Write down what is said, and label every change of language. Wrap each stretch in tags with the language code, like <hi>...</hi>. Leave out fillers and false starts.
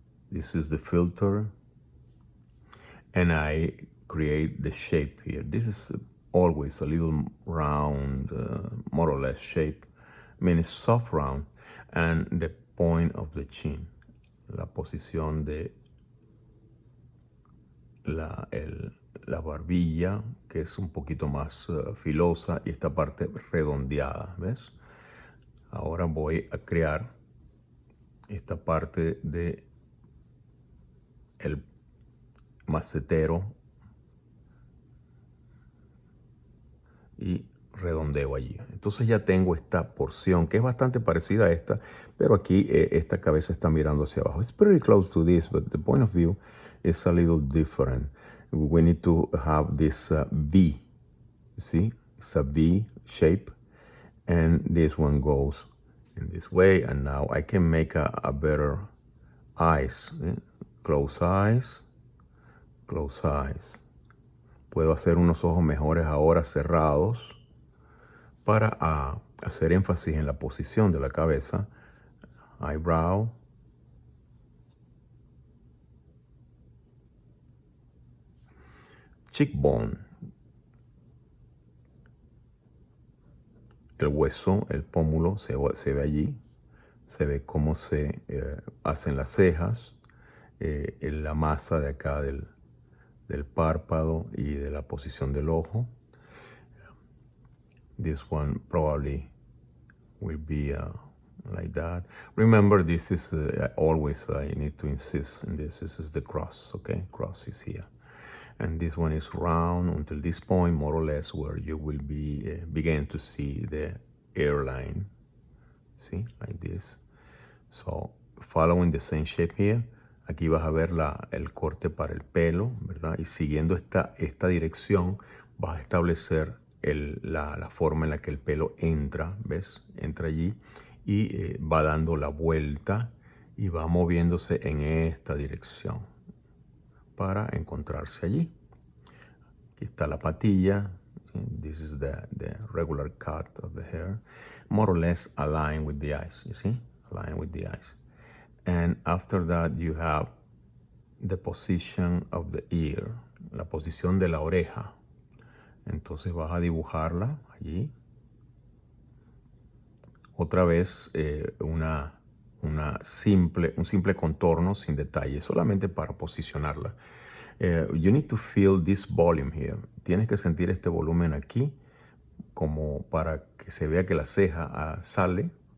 <en>This is the filter. And I create the shape here. This is always a little round, more or less shape. I mean, it's soft round. And the point of the chin.</en> <es>La posición de la barbilla, que es un poquito más filosa, y esta parte redondeada, ¿ves? Ahora voy a crear esta parte de el macetero y redondeo allí. Entonces ya tengo esta porción que es bastante parecida a esta, pero aquí esta cabeza está mirando hacia abajo.</es> <en>It's pretty close to this, but the point of view is a little different. We need to have this V. You see, it's a V shape, and this one goes in this way. And now I can make a better eyes. Close eyes, close eyes.</en> <es>Puedo hacer unos ojos mejores ahora cerrados para hacer énfasis en la posición de la cabeza,</es> <en>eyebrow, cheekbone,</en> <es>el hueso, el pómulo se ve allí, se ve cómo se hacen las cejas, en la masa de acá del párpado y de la posición del ojo.</es> <en>This one probably will be like that. Remember, this is always, I need to insist on this. This is the cross, okay? Cross is here. And this one is round until this point, more or less, where you will be begin to see the airline. See, like this. So, following the same shape here,</en> <es>aquí vas a ver el corte para el pelo, ¿verdad? Y siguiendo esta dirección, vas a establecer la forma en la que el pelo entra, ¿ves? Entra allí y va dando la vuelta y va moviéndose en esta dirección para encontrarse allí. Aquí está la patilla.</es> <en>This is the regular cut of the hair. More or less aligned with the eyes, you see? Aligned with the eyes. And after that you have the position of the ear,</en> <es>la posición de la oreja. Entonces vas a dibujarla allí. Otra vez un simple contorno sin detalle, solamente para posicionarla.</es> <en>You need to feel this volume here.</en> <es>Tienes que sentir este volumen aquí, como para que se vea que la ceja sale.</es>